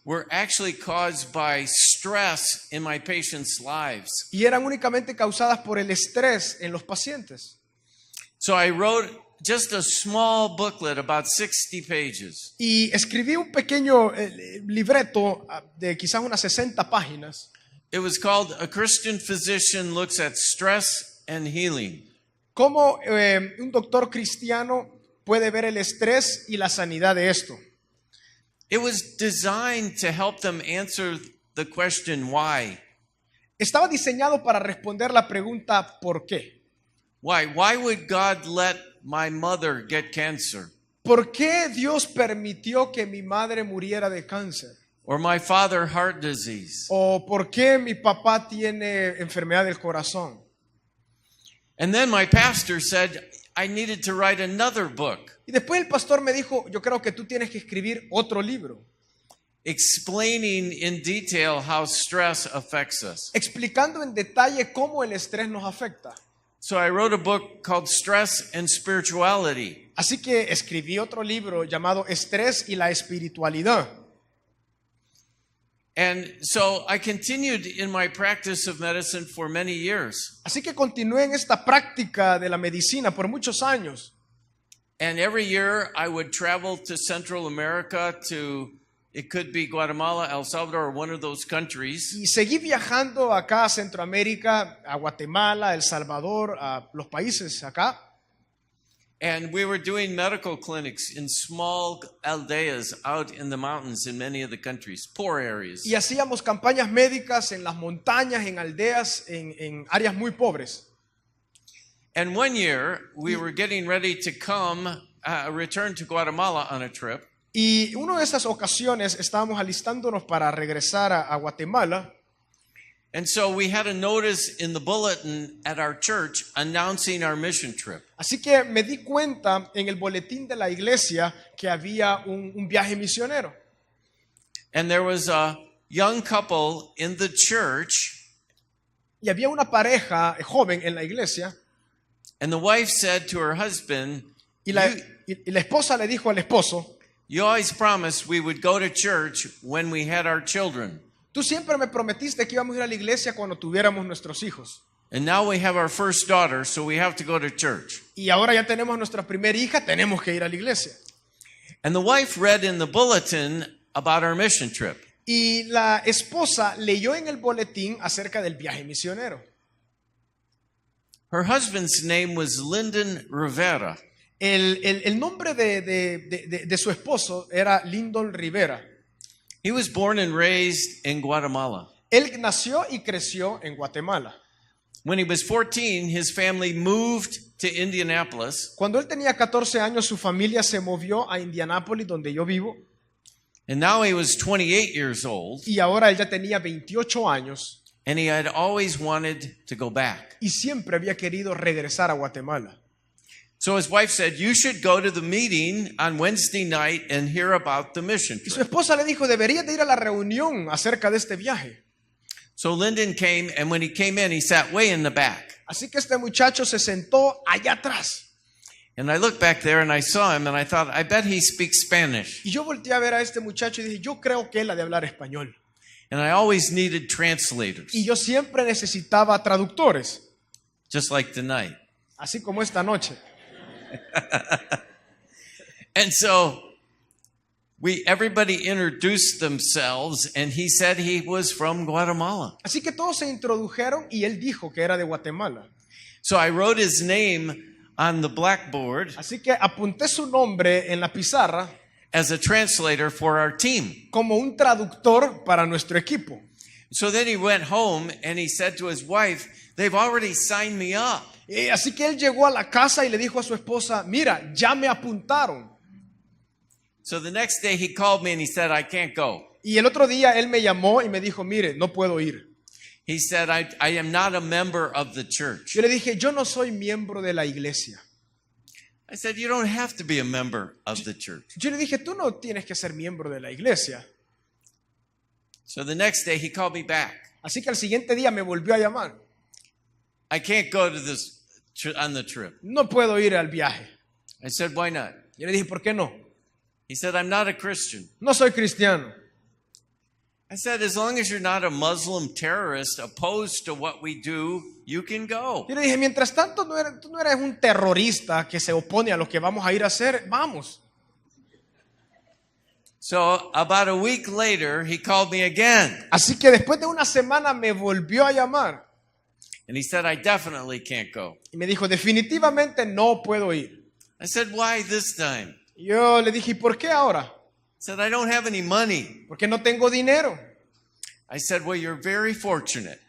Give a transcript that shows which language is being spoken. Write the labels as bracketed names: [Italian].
[English] were actually caused by stress in my patients' lives. [Spanish] y eran únicamente causadas por el estrés en los pacientes. [English] So I wrote just a small booklet about 60 pages. [Spanish] Y escribí un pequeño libreto de quizás unas 60 páginas. [English] It was called A Christian Physician Looks at Stress and Healing. [Spanish] Cómo un doctor cristiano puede ver el estrés y la sanidad de esto. [English] It was designed to help them answer the question why. [Spanish] Estaba diseñado para responder la pregunta ¿por qué? [English] Why? Why would God let my mother get cancer? [Spanish] ¿Por qué Dios permitió que mi madre muriera de cáncer? [English] Or my father heart disease? [Spanish] ¿O por qué mi papá tiene enfermedad del corazón? [English] And then my pastor said I needed to write another book [Spanish] Y después el pastor me dijo, yo creo que tú tienes que escribir otro libro, [English] explaining in detail how stress affects us. [Spanish] explicando en detalle cómo el estrés nos afecta. [English] So I wrote a book called Stress and Spirituality. [Spanish] Así que escribí otro libro llamado Estrés y la espiritualidad. [English] And so I continued in my practice of medicine for many years. [Spanish] Así que continué en esta práctica de la medicina por muchos años. [English] And every year I would travel to Central America it could be Guatemala, El Salvador, or one of those countries. [Spanish] Y seguí viajando acá a Centroamérica, a Guatemala, El Salvador, a los países acá. [English] And we were doing medical clinics in small aldeas out in the mountains in many of the countries, poor areas. [Spanish] Y hacíamos campañas médicas en las montañas, en aldeas, en áreas muy pobres. [English] And one year we were getting ready to return to Guatemala on a trip. [Spanish] Y una de esas ocasiones estábamos alistándonos para regresar a Guatemala. [English] And so we had a notice in the bulletin at our church announcing our mission trip. [Spanish] Así que me di cuenta en el boletín de la iglesia que había un viaje misionero. [English] And there was a young couple in the church, [Spanish] Y había una pareja joven en la iglesia. [English] and the wife said to her husband, [Spanish] Y la esposa le dijo al esposo, [English] you always promised we would go to church when we had our children. [Spanish] tú siempre me prometiste que íbamos a ir a la iglesia cuando tuviéramos nuestros hijos. [English] And now we have our first daughter, so we have to go to church. [Spanish] Y ahora ya tenemos nuestra primera hija, tenemos que ir a la iglesia. [English] And the wife read in the bulletin about our mission trip. [Spanish] Y la esposa leyó en el boletín acerca del viaje misionero. [English] Her husband's name was Lyndon Rivera. [Spanish] El nombre de su esposo era Lyndon Rivera. [English] He was born and raised in Guatemala. [Spanish] Él nació y creció en Guatemala. [English] When he was 14, his family moved to Indianapolis, [Spanish] Cuando él tenía 14 años, su familia se movió a Indianápolis, donde yo vivo. [English] and now he was 28 years old, [Spanish] Y ahora él ya tenía 28 años [English] and he had always wanted to go back. [Spanish] y siempre había querido regresar a Guatemala. [English] So his wife said, you should go to the meeting on Wednesday night and hear about the mission [Spanish] Y su [English] trip. [Spanish] esposa le dijo, deberías de ir a la reunión acerca de este viaje. [English] So Lyndon came, and when he came in, he sat way in the back. [Spanish] Así que este muchacho se sentó allá atrás. [English] And I looked back there and I saw him and I thought, I bet he speaks Spanish. [Spanish] Y yo volteé a ver a este muchacho y dije, yo creo que él ha de hablar español. [English] And I always needed translators, [Spanish] Y yo siempre necesitaba traductores, [English] just like tonight. [Spanish] así como esta noche. [English] And so everybody introduced themselves and he said he was from Guatemala. [Spanish] Así que todos se introdujeron y él dijo que era de Guatemala. [English] So I wrote his name on the blackboard [Spanish] Así que apunté su nombre en la pizarra [English] as a translator for our team. [Spanish] como un traductor para nuestro equipo. [English] So then he went home and he said to his wife, they've already signed me up. [Spanish] Así que él llegó a la casa y le dijo a su esposa, mira, ya me apuntaron. [English] So the next day he called me and he said, I can't go. [Spanish] Y el otro día él me llamó y me dijo, mire, no puedo ir. [English] He said, I am not a member of the church. [Spanish] Yo le dije, yo no soy miembro de la iglesia. [English] I said, you don't have to be a member of the church. [Spanish] Yo le dije, tú no tienes que ser miembro de la iglesia. [English] So the next day he called me back. [Spanish] Así que al siguiente día me volvió a llamar. [English] I can't go to this on the trip. [Spanish] No puedo ir al viaje. [English] I said, why not? [Spanish] Yo le dije, ¿por qué no? [English] He said, I'm not a Christian. [Spanish] No soy cristiano. [English] I said, as long as you're not a Muslim terrorist opposed to what we do, you can go. [Spanish] Yo le dije, mientras tanto tú no eres un terrorista que se opone a lo que vamos a ir a hacer, vamos. [English] So about a week later, he called me again. [Spanish] Así que después de una semana me volvió a llamar [English] And he said, I definitely can't go. [Spanish] y me dijo, definitivamente no puedo ir. [English] I said, why this time? [Spanish] Yo le dije, ¿y por qué ahora? [English] He said, I don't have any money. [Spanish] Porque no tengo dinero. [English] I said, well, you're very fortunate.